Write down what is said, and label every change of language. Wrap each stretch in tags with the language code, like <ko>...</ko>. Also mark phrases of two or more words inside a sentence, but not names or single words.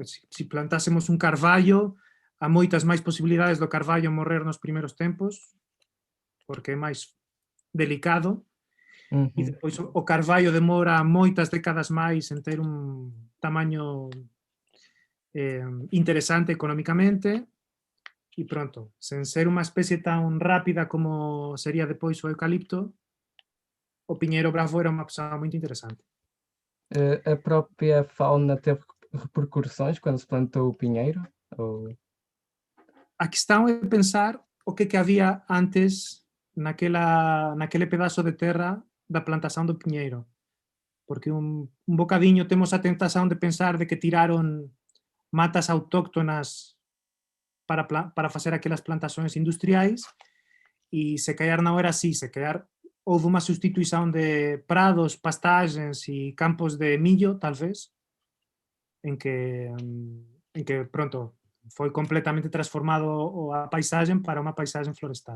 <gl>Se plantásemos un carballo, há moitas máis posibilidades do carballo morrer nos primeiros tempos, porque é máis delicado, e depois o carballo demora moitas décadas máis en ter un tamaño interesante económicamente, e pronto, sen ser unha especie tan rápida como sería depois o eucalipto, o piñeiro bravo era unha opción moito interesante.</gl> <pt>A própria fauna teve repercussões quando se plantou o pinheiro? Ou...</pt> <gl>A questão é pensar o que había antes naquele pedazo de terra da plantación do piñeiro. Porque un bocadiño temos a tentación de pensar de que tiraron matas autóctonas para facer aquelas plantacións industriais e se calhar non era así, se calhar houve unha sustituición de prados, pastagens e campos de millo, talvez, en que pronto, foi completamente transformado a paisaxen para unha paisaxen florestal.</gl>